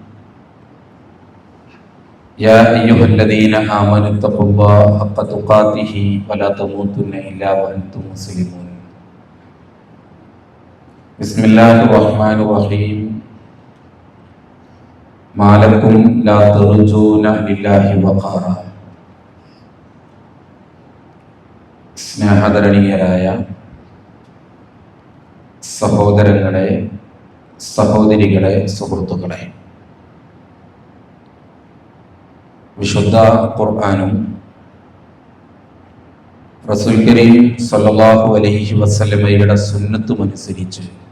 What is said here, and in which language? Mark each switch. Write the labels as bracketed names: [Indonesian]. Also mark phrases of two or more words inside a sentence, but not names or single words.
[Arabic] يا أيها الذين آمنوا اتقوا الله حق تقاته ولا تموتن إلا وأنتم مسلمون. بسم الله الرحمن الرحيم. ما لكم لا ترجون لله وقارا. [Malayalam] സ്നേഹധരണീയരായ സഹോദരങ്ങളെ, സഹോദരികളെ, സുഹൃത്തുക്കളെ, വിശുദ്ധ ഖുർആനും റസൂൽ കരീം [Arabic] صلى الله عليه وسلم [Malayalam] സുന്നത്തും അനുസരിച്ച്